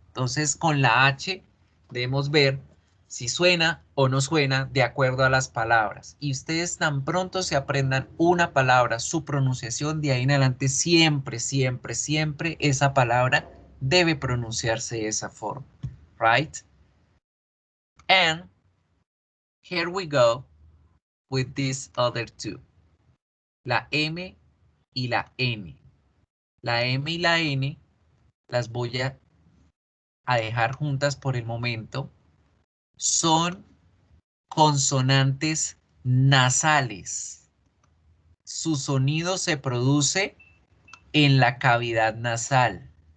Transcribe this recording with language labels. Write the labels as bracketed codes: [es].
[es] Entonces, con la H debemos ver si suena o no suena de acuerdo a las palabras. Y ustedes tan pronto se aprendan una palabra, su pronunciación, de ahí en adelante siempre, siempre, siempre esa palabra debe pronunciarse de esa forma. [en] Right? And here we go with these other two. [es] La M y la N. La M y la N las voy a dejar juntas por el momento. Son consonantes nasales. Su sonido se produce en la cavidad nasal.